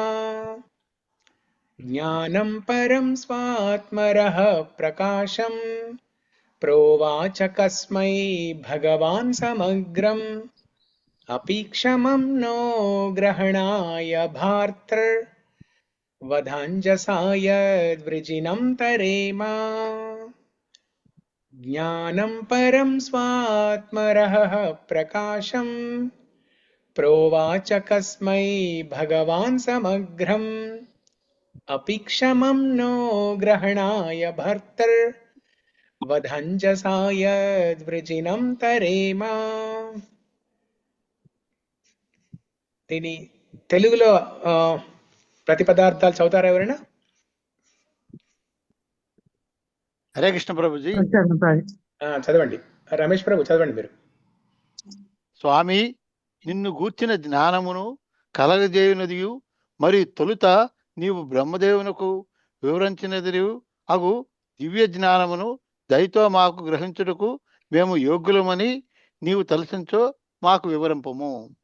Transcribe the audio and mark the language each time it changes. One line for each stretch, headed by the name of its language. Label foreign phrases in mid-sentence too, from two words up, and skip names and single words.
Sanskrit: జ్ఞానం పరం స్వాత్మరః ప్రకాశం ప్రోవాచ కస్మై భగవాన్ సమగ్రం అపీక్షమం నో గ్రహణాయ భార్తృ वधाञ्जसाय द्विजिनं तरेम ज्ञानं परं स्वात्मरहः प्रकाशम् प्रोवाच कस्मै भगवान् समग्रम् अपि क्षमं नो ग्रहणाय भर्तर्वधञ्जसाय द्विजिनं तरेम.
Telugu: దీని తెలుగులో ప్రతిపదార్థాలు చదువుతారా ఎవరైనా? హరే కృష్ణ ప్రభుజీ. చదవండి. రమేష్ ప్రభు చదవండి మీరు. స్వామి, నిన్ను గూర్చిన జ్ఞానమును కలగజేయునదియు మరియు తొలుత నీవు బ్రహ్మదేవునకు వివరించినది అగు దివ్య జ్ఞానమును దయతో మాకు గ్రహించుటకు మేము యోగ్యులమని నీవు తలసించో మాకు వివరింపము.